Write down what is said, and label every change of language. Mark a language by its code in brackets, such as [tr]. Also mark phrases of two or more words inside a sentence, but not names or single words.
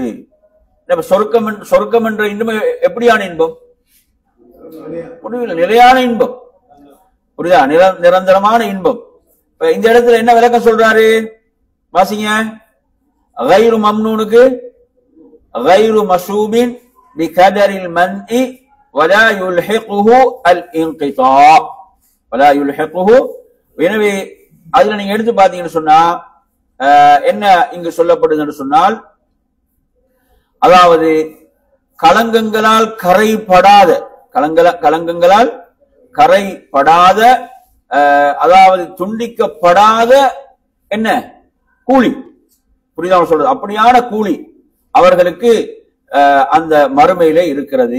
[ta] சொர்க்கம், சொர்க்கம் என்ற இன்பம் எப்படியான இன்பம்? முடிவில் நிலையான இன்பம். புரியுதா? நிரந்தரமான இன்பம். இந்த இடத்துல என்ன விளக்கம் சொல்றாரு? [ar] வாசிங்க. غير ممنون غير مشوب بقدر المنع ولا يلحقه الانقطاع ولا يلحقه. [ta] எனவே அதுல நீங்க எடுத்து பாத்தீங்கன்னு சொன்னா என்ன இங்கு சொல்லப்படுதுன்னு சொன்னால், அதாவது களங்கங்களால் கரைபடாத களங்கங்களால் கரைபடாத அதாவது துண்டிக்கப்படாத என்ன கூலி, புரியுதா சொல்றது, அப்படியான கூலி அவர்களுக்கு அந்த மறுமையிலே இருக்கிறது.